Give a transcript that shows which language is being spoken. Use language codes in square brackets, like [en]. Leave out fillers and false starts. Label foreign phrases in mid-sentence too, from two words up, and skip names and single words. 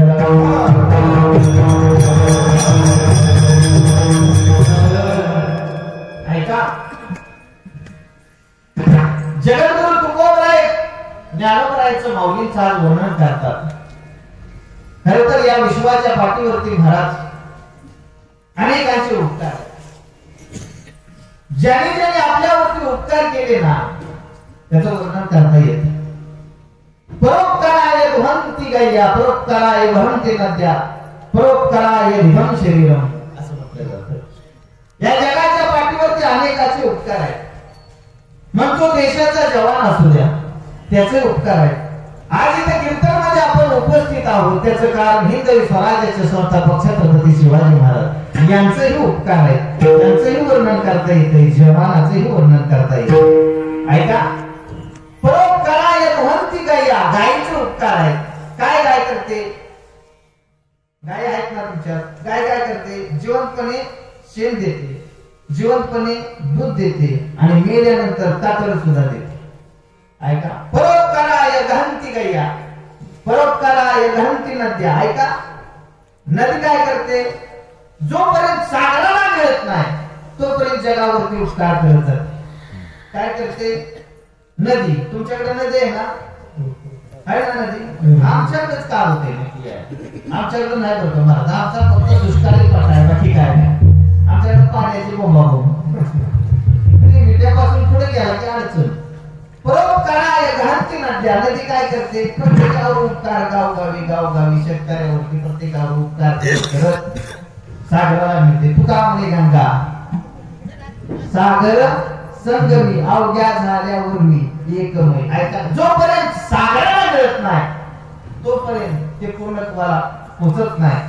[mr] ऐका, जगद्गुरु तुकोबराय ज्ञानोबरायचं माऊलींचं आज वर्णन करतात. खरं तर या विश्वाच्या पाठीवरती महाराज अनेकांचे उपकार, ज्याने ज्याने आपल्यावरती उपकार केले ना त्याचं वर्णन करता येत. [sa] परोपकाराय वहन्ति गय्या परोपकाराय वहन्ति नद्या परोपकाराय धिवं शरीरम असं म्हटलं जातं. [mr] या जगाच्या पाठीवरती अनेकाचे उपकार आहेत. मग तो देशाचा जवान असू द्या त्याचे उपकार आहेत. आज इथे कीर्तनामध्ये आपण उपस्थित आहोत त्याचं कारण हिंदवी स्वराज्याचे संस्थापक छत्रपती शिवाजी महाराज यांचेही उपकार आहेत. त्यांचेही वर्णन करता येते, जवानाचेही वर्णन करता येते. ऐका, [sa] परोपकाराय वहन्ति गय्या [mr] गायीचे उपकार आहेत. काय गाय करते? गाय आहेत ना तुमच्यात? गाय काय करते? जिवंतपणे शेण देते, जिवंतपणे दूध देते आणि मेल्यानंतर कातळ सुद्धा देते. ऐका, [sa] परोपकाराय वहन्ति गय्या परोपकाराय वहन्ति नद्या. [mr] ऐका, नदी काय करते? जोपर्यंत सागराला मिळत नाही तोपर्यंत जगावरती उपकार करत जाते. काय करते? नदी. तुमच्याकडे नदी आहे ना? आहे ना नदी? आमच्याकडेच का होते? आमच्याकडे नाही करतो महाराज. आमचा फक्त दुष्काळी पट्टा आहे, बाकी काय नाही. आमच्याकडे पाण्याची बोंबाबोंब. विट्यापासून पुढे गेला की अडचण. [sa] परोपकाराय वहन्ति नद्या. [mr] नदी काय करते? प्रत्येकावर उपकार, गावगावी शेतकऱ्यावरती प्रत्येकावर उपकार करत सागराला मिळते. तुका म्हणे गंगा सागर संगमी अवघ्या झाल्यावर मी एकमय. ऐका, जोपर्यंत सागराला मिळत नाही तोपर्यंत ते पूर्णत्वाला पोचत नाही.